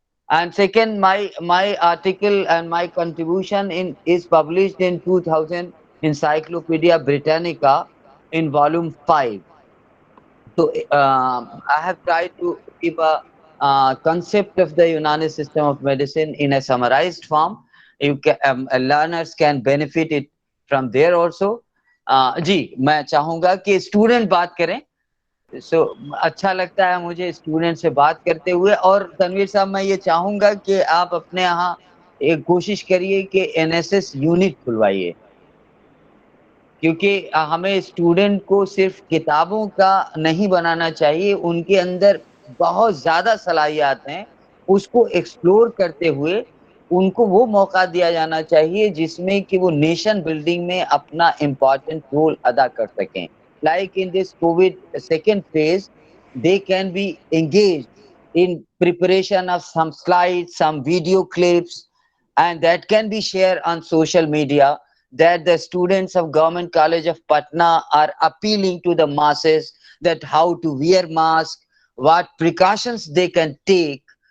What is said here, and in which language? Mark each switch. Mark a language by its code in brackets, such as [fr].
[en] And second, my article and my contribution is published in 2000 Encyclopedia Britannica in volume 5. So I have tried to give a concept of the Unani system of medicine in a summarized form. You can, learners can benefit it from there also. [hi] जी मैं चाहूंगा कि student बात करें. सो अच्छा लगता है मुझे student से बात करते हुए. और तनवीर साहब, मैं ये चाहूंगा कि आप अपने यहाँ एक कोशिश करिए कि एनएसएस यूनिट खुलवाइए, क्योंकि हमें स्टूडेंट को सिर्फ किताबों का नहीं बनाना चाहिए, उनके अंदर बहुत ज्यादा सलाहियत हैं, उसको एक्सप्लोर करते हुए उनको वो मौका दिया जाना चाहिए जिसमें कि वो नेशन बिल्डिंग में अपना इम्पोर्टेंट रोल अदा कर सकें. [en] like in this Covid second phase, they can be engaged in preparation of some slides, some video clips, and that can be shared on social media, that the students of Government College of Patna are appealing to the masses that how to wear mask, what precautions they can take